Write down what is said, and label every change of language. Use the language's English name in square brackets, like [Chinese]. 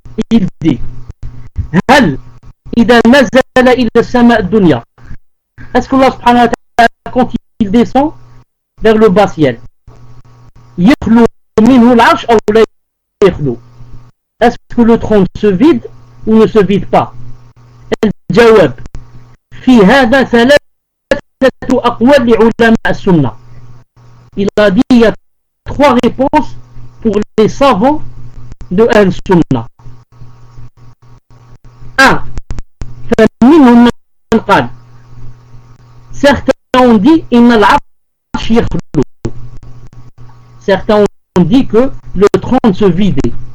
[French] Il dit [Arabic] هل إذا نزل إلى السماء الدنيا, [French] est-ce que Allah subhanahu wa ta'ala, quand il descend vers le bas ciel, [Arabic] يخلو منه العرش أو لا يخلو, [French] est-ce que le trône se vide ou ne se vide pas? [Arabic] الجواب في هذا ثلاثة أقوال لعلماء السنة. [French] Il a dit il y a 3 réponses pour les savants de Al-Sunnah. 1. [Arabic] فمنهم من قال, [French] certains ont dit [Arabic] إن العرش يخلو, [French] certains ont dit que le trône se vidait.